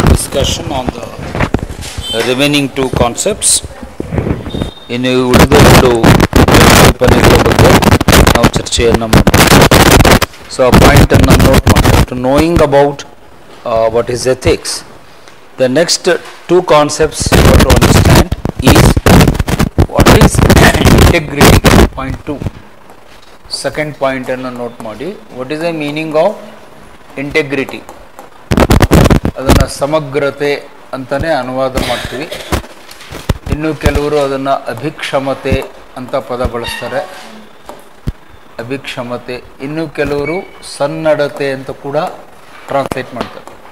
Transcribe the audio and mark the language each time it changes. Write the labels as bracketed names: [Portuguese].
[English] discussion on the remaining two concepts. [Kannada] ಇನ್ನು ಉಳಿದ ಎರಡು ಕಲ್ಪನೆಗಳ ಬಗ್ಗೆ ನಾವು ಚರ್ಚೆಯನ್ನು ಮಾಡೋಣ. ಸೊ ಆ ಪಾಯಿಂಟನ್ನು ನೋಟ್ ಮಾಡಿ. [English] To knowing about what is ethics, the next two concepts you have to understand is what is integrity. Point 2. [Kannada] Second point ಅನ್ನು ನೋಟ್ ಮಾಡಿ. [English] What is the meaning of integrity? [Kannada] ಅದನ್ನು ಸಮಗ್ರತೆ ಅಂತಲೇ ಅನುವಾದ ಮಾಡ್ತೀವಿ. ಇನ್ನು ಕೆಲವರು ಅದನ್ನು ಅಭಿಕ್ಷಮತೆ ಅಂತ ಪದ ಬಳಸ್ತಾರೆ, ಅಭಿಕ್ಷಮತೆ. ಇನ್ನು ಕೆಲವರು ಸನ್ನಡತೆ ಅಂತ ಕೂಡ ಟ್ರಾನ್ಸ್ಲೇಟ್ ಮಾಡ್ತಾರೆ.